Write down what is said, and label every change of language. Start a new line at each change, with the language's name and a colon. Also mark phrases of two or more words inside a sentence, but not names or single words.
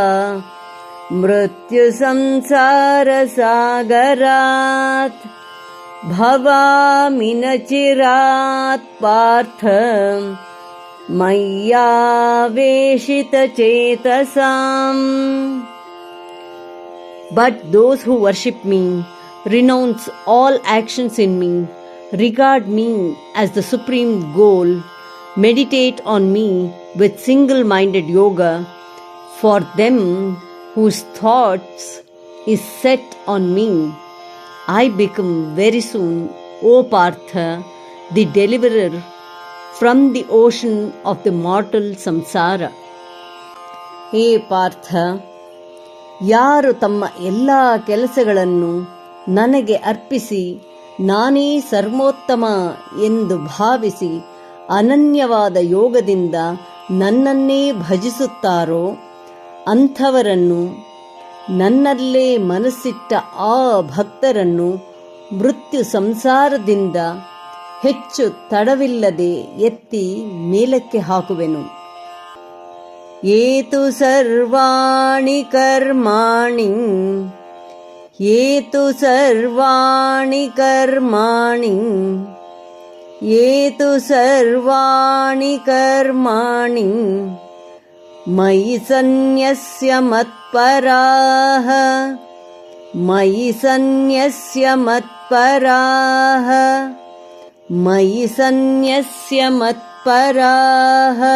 Sanskrit: मृत्युसंसारसागरात् भवामि न चिरात् पार्थ मय्यावेशितचेतसाम्.
English: But those who worship me, renounce all actions in me, regard me as the supreme goal, meditate on me with single-minded yoga, for them whose thoughts is set on me, I become very soon, O Partha, the deliverer from the ocean of the mortal samsara.
Kannada: ಹೇ ಪಾರ್ಥ, ಯಾರು ತಮ್ಮ ಎಲ್ಲ ಕೆಲಸಗಳನ್ನು ನನಗೆ ಅರ್ಪಿಸಿ ನಾನೇ ಸರ್ವೋತ್ತಮ ಎಂದು ಭಾವಿಸಿ ಅನನ್ಯವಾದ ಯೋಗದಿಂದ ನನ್ನನ್ನೇ ಭಜಿಸುತ್ತಾರೋ ಅಂಥವರನ್ನು, ನನ್ನಲ್ಲೇ ಮನಸ್ಸಿಟ್ಟ ಆ ಭಕ್ತರನ್ನು ಮೃತ್ಯು ಸಂಸಾರದಿಂದ ಹೆಚ್ಚು ತಡವಿಲ್ಲದೆ ಎತ್ತಿ ಮೇಲಕ್ಕೆ ಹಾಕುವೆನು.
Sanskrit: ಯೇ ತು ಸರ್ವಾಣಿ ಕರ್ಮಾಣಿ ಯೇ ತು ಸರ್ವಾಣಿ ಕರ್ಮಾಣಿ ಯೇ ತು ಸರ್ವಾಣಿ ಕರ್ಮಾಣಿ ಮಯಿ ಸನ್ನ್ಯಸ್ಯ ಮತ್ಪರಾಃ ಮಯಿ ಸನ್ನ್ಯಸ್ಯ ಮತ್ಪರಾಃ ಮಯಿ ಸನ್ನ್ಯಸ್ಯ ಮತ್ಪರಾಃ